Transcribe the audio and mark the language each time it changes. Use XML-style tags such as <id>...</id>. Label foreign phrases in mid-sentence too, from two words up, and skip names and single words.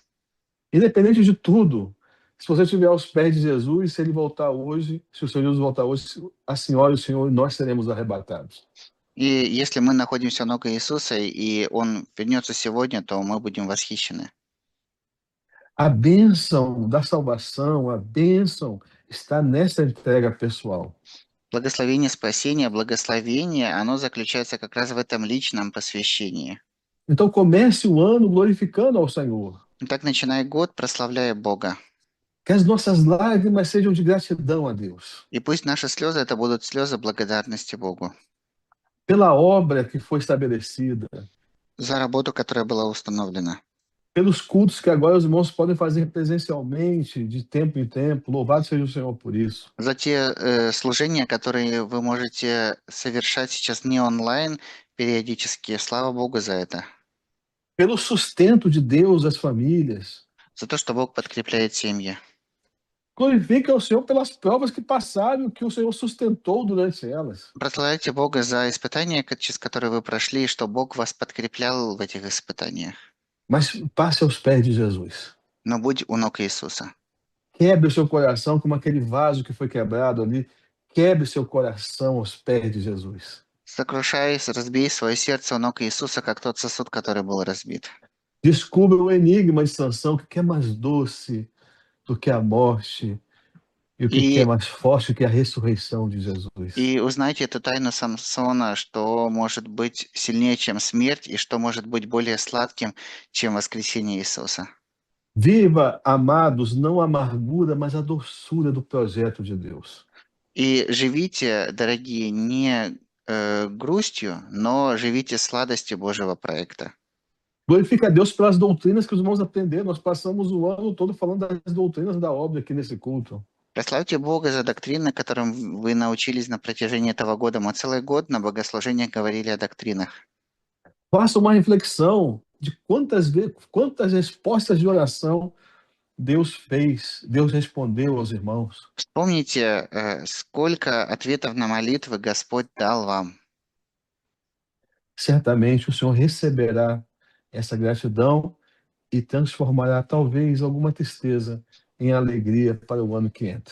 <pt>Independente de tudo, se você estiver aos pés de Jesus, se Ele voltar hoje, se o Senhor Jesus voltar hoje, a senhora e o Senhor, nós seremos arrebatados.</pt> <ru>И если мы находимся у ног Иисуса, и Он вернется сегодня, то мы будем восхищены.</ru> <pt>A bênção da salvação, a bênção está nessa entrega pessoal.</pt> <ru>Благословение спасения, благословение, оно заключается как раз в этом личном посвящении.</ru> <pt>Então comece o ano glorificando ao Senhor.</pt> <ru>Итак, начинай год, прославляя Бога.</ru> <pt>Que as nossas lágrimas sejam de gratidão a Deus.</pt> <ru>И пусть наши слезы это будут слезы благодарности Богу</ru> <pt>Pela obra que foi estabelecida,</pt> <ru>за работу, которая была установлена,</ru> <pt>pelos cultos que agora os irmãos podem fazer presencialmente, de tempo em tempo. Louvado seja o Senhor por isso.</pt> <ru>за те служения, которые вы можете совершать сейчас не онлайн периодически. Слава Богу за это.</ru> <pt>Pelo sustento de Deus às famílias.</pt> <ru>За то, что Бог подкрепляет семьи.</ru> <pt>Glorifiquem ao Senhor pelas provas que passaram, que o Senhor sustentou durante elas.</pt> <ru>Прославляйте Бога за испытания, через которые вы прошли, и что Бог вас подкреплял в этих испытаниях.</ru> <pt>Mas passe aos pés de Jesus.</pt> <ru>Но будь у ног Иисуса.</ru> <pt>Quebre o seu coração como aquele vaso que foi quebrado ali. Quebre seu coração aos pés de Jesus.</pt> <ru>Сокрушай, разбей свое сердце у ног Иисуса, как тот сосуд, который был разбит.</ru> <pt>Descubra o enigma de Sansão, que é mais doce do que a morte e o que é</pt> <ru>И,</ru> <pt>mais forte que a ressurreição de Jesus.</pt> <ru>и узнайте эту тайну Самсона, что может быть сильнее, чем смерть, и что может быть более сладким, чем воскресение Иисуса.</ru> <pt>Viva, amados, não a amargura, mas a doçura do projeto de Deus.</pt> <ru>И живите, дорогие, не грустью, но живите сладостью Божьего проекта.</ru> <pt>Glorifica a Deus pelas doutrinas que os irmãos aprenderam. Nós passamos o ano todo falando das doutrinas da obra aqui nesse culto.</pt> <ru>Прославьте Бога за доктрины, которым вы научились на протяжении этого года. Мы целый год на богослужениях говорили о доктринах.</ru> <pt>Faça uma reflexão de quantas respostas de oração Deus fez, Deus respondeu aos irmãos.</pt> <ru>Вспомните, сколько ответов на молитвы Господь дал вам.</ru> <pt>Certamente o Senhor receberá essa gratidão e transformará talvez alguma tristeza em alegria para o ano que entra.</pt>